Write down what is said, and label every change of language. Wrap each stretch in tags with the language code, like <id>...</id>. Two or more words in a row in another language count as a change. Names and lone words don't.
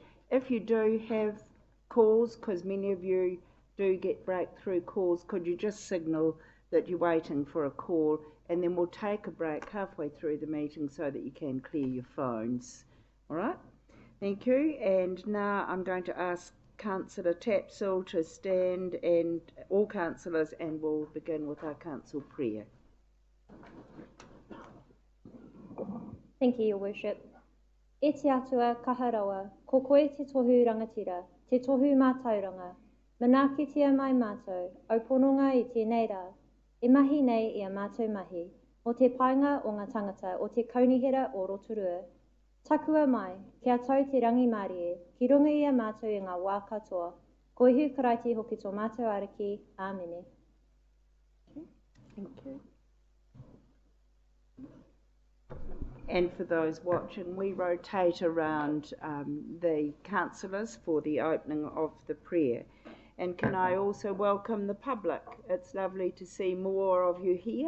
<en>If you do have calls, because many of you do get breakthrough calls, could you just signal that you're waiting for a call, and then we'll take a break halfway through the meeting so that you can clear your phones. All right? Thank you. And now I'm going to ask Councillor Tapsell to stand, and all councillors, and we'll begin with our council prayer. Thank you, Your Worship.</en> <mi>E te atua kaharawa, ko koe te tohu rangatira, te tohu mātauranga, manakitia mai mātou, au pononga I tēnei rā, e mahi nei I a mātou mahi, o te painga o ngā tangata o te kaunihera o Rotorua. Takua mai, kia tau te rangi Mārie, ki runga I a mātou I ngā wā katoa, koehu karaiti hoki tō mātou ariki, āmene.</mi> <en>Thank you. And for those watching, we rotate around the councillors for the opening of the prayer. And can I also welcome the public? It's lovely to see more of you here.</en>